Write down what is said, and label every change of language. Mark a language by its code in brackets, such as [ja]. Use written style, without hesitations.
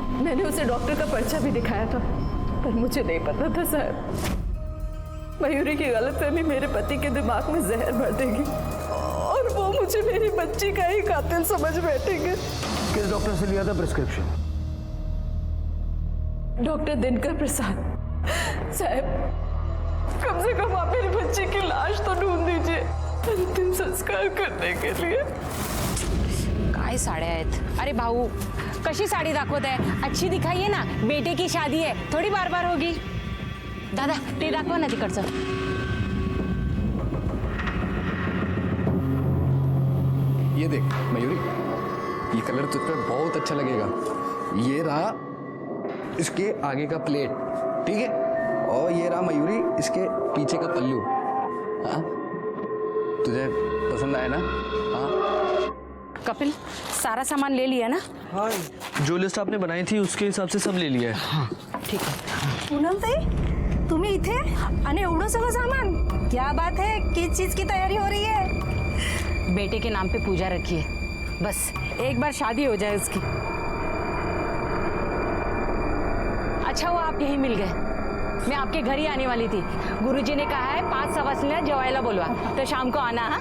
[hi] मैंने उसे डॉक्टर का पर्चा भी दिखाया था, पर मुझे नहीं पता था साहब मयूरी की गलतफहमी मेरे पति के दिमाग में जहर भर देगी और वो मुझे मेरी बच्ची का ही कातिल समझ बैठेंगे। किस डॉक्टर से लिया था प्रिस्क्रिप्शन? डॉक्टर दिनकर प्रसाद। साहब कम से कम आप मेरी बच्ची की लाश तो ढूंढ दीजिए अंतिम संस्कार करने के लिए। [mr] काय साड्या आहेत? अरे भाऊ, कशी साडी दाखवत आहे? [hi] अच्छी दिखाइए ना, बेटे की शादी है, थोड़ी बार बार होगी। [mr] दादा ते दाखवा ना तिकडचं। [hi] ये देख मयूरी, ये कलर तुझ पे बहुत अच्छा लगेगा। ये रहा इसके आगे का प्लेट, ठीक है, और ये रहा मयूरी इसके पीछे का पल्लू। हाँ, तुझे पसंद आया ना? हाँ कपिल, सारा सामान ले लिया ना? हाँ, जो लिस्ट आपने बनाई थी उसके हिसाब से सब ले लिया है। हाँ ठीक है। [mr] पूनम ताई, तुम्ही इथे आणि एवढं सगळं सामान? [hi] क्या बात है, किस चीज की तैयारी हो रही है? बेटे के नाम पे पूजा रखी है, बस एक बार शादी हो जाए उसकी। अच्छा हुआ आप यहीं मिल गए, मैं आपके घर ही आने वाली थी। गुरुजी ने कहा है 5 [mr] सवासनीला जेवायला बोलवा, [hi] तो शाम को आना।